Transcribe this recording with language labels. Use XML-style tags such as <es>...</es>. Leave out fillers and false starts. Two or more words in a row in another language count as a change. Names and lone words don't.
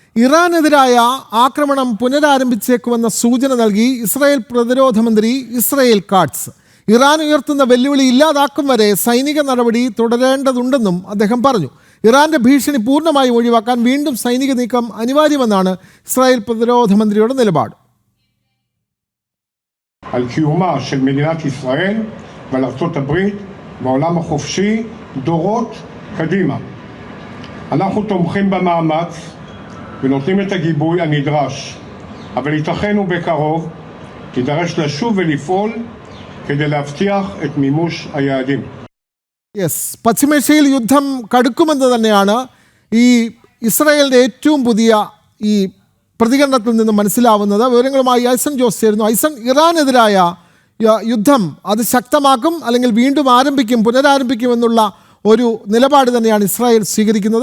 <ml>ഇറാനെതിരായ ആക്രമണം പുനരാരംഭിച്ചേക്കുമെന്ന സൂചന നൽകി ഇസ്രായേൽ പ്രതിരോധ മന്ത്രി ഇസ്രായേൽ കാട്സ്. ഇറാൻ ഉയർത്തുന്ന വെല്ലുവിളി ഇല്ലാതാക്കും വരെ സൈനിക നടപടി തുടരേണ്ടതുണ്ടെന്നും അദ്ദേഹം പറഞ്ഞു. ഇറാന്റെ ഭീഷണി പൂർണ്ണമായും ഒഴിവാക്കാൻ വീണ്ടും സൈനിക നീക്കം അനിവാര്യമെന്നാണ് ഇസ്രായേൽ പ്രതിരോധ മന്ത്രിയുടെ നിലപാട്.</ml> <he>על קיומה של מדינת ישראל ועל ארצות הברית בעולם החופשי דורות קדימה. אנחנו תומכים במאמץ ונותנים את הגיבוי הנדרש, אבל ייתכן ובקרוב יידרש לשוב ולפעול כדי להבטיח את מימוש היעדים.</he> <ml>പശ്ചിമേഷ്യയിൽ യുദ്ധം കടുക്കുമെന്ന് തന്നെയാണ് ഈ ഇസ്രായേലിന്റെ ഏറ്റവും പുതിയ ഈ പ്രതികരണത്തിൽ നിന്ന് മനസ്സിലാവുന്നത്. വിവരങ്ങളുമായി ഐസൻ ജോസ് ചേരുന്നു. ഐസൻ, ഇറാനെതിരായ യുദ്ധം അത് ശക്തമാക്കും അല്ലെങ്കിൽ വീണ്ടും പുനരാരംഭിക്കും എന്നുള്ള ഒരു നിലപാട് തന്നെയാണ് ഇസ്രായേൽ സ്വീകരിക്കുന്നത്.</ml>